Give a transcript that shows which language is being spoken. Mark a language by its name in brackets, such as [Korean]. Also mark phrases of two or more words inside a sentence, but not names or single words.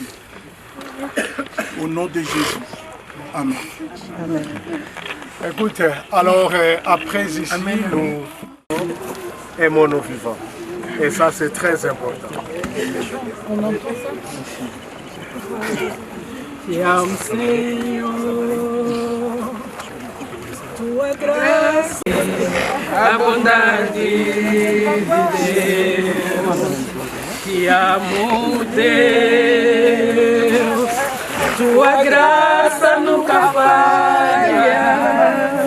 [French] Au nom de Jésus. Amen. Amen. Écoute, alors après ici, nous aimons nos vivants. Et ça, c'est très important. [Portuguese] Te amo, Senhor, tua graça, a bondade de Deus. Te amo, Deus, tua graça nunca falha.